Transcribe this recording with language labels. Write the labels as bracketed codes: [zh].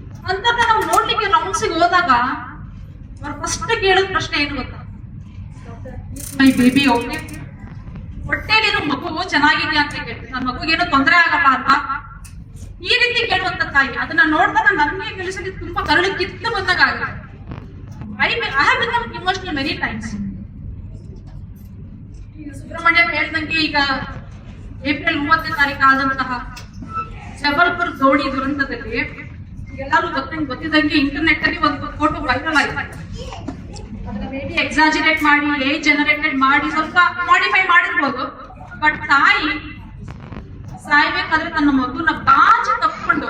[kn] ಅಂತ ನಾವು ನೋಡ್ಲಿಕ್ಕೆ ರೌಂಡ್ಸಿಗೆ ಹೋದಾಗ ಅವ್ರ ಫಸ್ಟ್ ಕೇಳೋದ್ ಪ್ರಶ್ನೆ ಏನು ಗೊತ್ತಾ, [en] my baby okay, [kn] ಹೊಟ್ಟೆಲಿರೋ ಮಗು ಚೆನ್ನಾಗಿದೆಯಾ ಅಂತ ಕೇಳ್ತೀವಿ. ನನ್ನ ಮಗುಗೇನು ತೊಂದರೆ ಆಗಲ್ಲ ಅಲ್ವಾ, ಈ ರೀತಿ ಕೇಳುವಂತ ತಾಯಿ. ಅದನ್ನ ನೋಡಿದಾಗ ನನ್ಗೆ ಕೆಲಸಕ್ಕೆ ತುಂಬಾ ಕರಳು ಕಿತ್ತು ಬಂದಾಗ ಆಗುತ್ತೆ. [en] I have become emotional many times. [kn] Subrahmanya ಹೇಳಿದಂಗೆ, ಈಗ ಏಪ್ರಿಲ್ 30ನೇ ತಾರೀಕು ಆದಂತಹ ಜಬಲ್ಪುರ್ ದೋಣಿ ದುರಂತದಲ್ಲಿ ಎಲ್ಲರೂ ಗೊತ್ತಿದ್ದಂಗೆ ಇಂಟರ್ನೆಟ್ ಅಲ್ಲಿ ಒಂದು ಫೋಟೋ ವೈರಲ್ ಆಯ್ತು. ಅದನ್ನ ಮೇಬಿ ಎಕ್ಸಾಜರೇಟ್ ಮಾಡಿ, ಏಜ್ ಜನರೇಟೆಡ್ ಮಾಡಿ, ಸ್ವಲ್ಪ ಮಾಡಿಫೈ ಮಾಡಿರ್ಬೋದು. ಬಟ್ ತಾಯಿ ಸಾಯ್ಬೇಕಾದ್ರೆ ತನ್ನ ಮಗುನ ಬಾಚಿ ತಪ್ಪು